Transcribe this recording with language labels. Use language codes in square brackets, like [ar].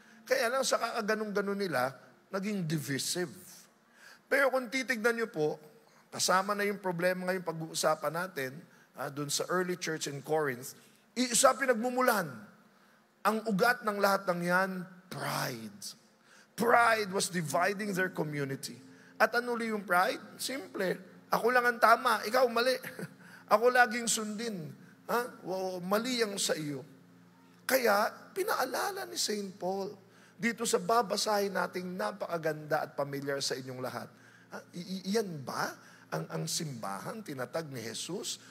[tl] Kaya lang sa kakaganong-ganon nila, naging divisive. Pero kung titignan nyo po, kasama na yung problema ngayong pag-uusapan natin, dun sa [en] early church in Corinth, [tl] isa pinagmumulan. Ang ugat ng lahat ng yan, pride. [en] Pride was dividing their community. [tl] At ano li yung pride? Simple. Ako lang ang tama, ikaw mali. Ako laging sundin. Mali ang sa iyo. Kaya, pinaalala ni St. Paul, dito sa babasahin nating napakaganda at familiar sa inyong lahat. Iyan ba ang simbahan, tinatag ni Jesus?